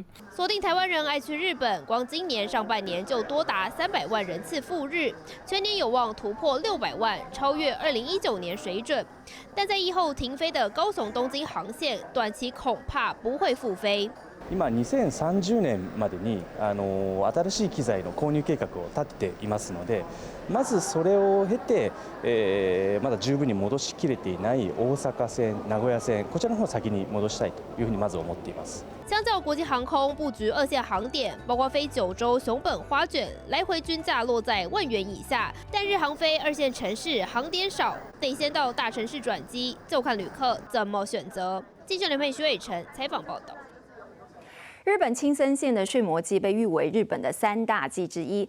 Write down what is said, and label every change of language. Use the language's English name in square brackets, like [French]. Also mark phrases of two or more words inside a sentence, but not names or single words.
[Chinese] 锁定台湾人爱去日本，光今年上半年就多达300万人次赴日，全年有望突破600万，超越2019年水准。但在疫后停飞的高雄东京航线，短期恐怕不会复飞。 [Japanese] 今2030年までに新しい機材の購入計画を立てていますので、まずそれを経て、まだ十分に戻しきれていない大阪線、名古屋線、こちらの方を先に戻したいというふうにまず思っています。 [Chinese] 相较国际航空布局2线航点，包括飞九州、熊本、花卷，来回均价落在1万元以下。但日航飞2线城市航点少，得先到大城市转机，就看旅客怎么选择。记者刘佩、徐伟成采访报道。日本青森县的睡魔祭被誉为日本的3大祭之一。